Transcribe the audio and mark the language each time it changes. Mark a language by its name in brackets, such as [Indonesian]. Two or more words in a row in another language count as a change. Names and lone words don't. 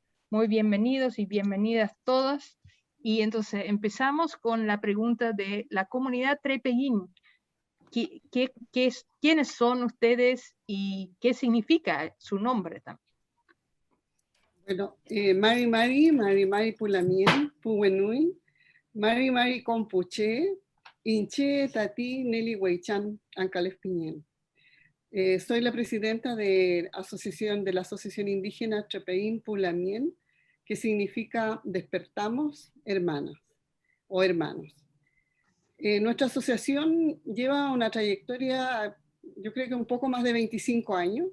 [Spanish] Muy bienvenidos y bienvenidas todas. Y entonces empezamos con la pregunta de la comunidad Trepeyín. ¿Quiénes son ustedes y qué significa su nombre también? Bueno, [Mapuche] Mari Pulamien, Puwenui, Mari Compuche, Inche Tati Nelly Huaychan, Ancalef Piñén. [Spanish] Soy la presidenta de la Asociación Indígena Trepeyín Pulamien, que significa despertamos hermanas o hermanos. Nuestra asociación lleva una trayectoria, yo creo que un poco más de 25 años.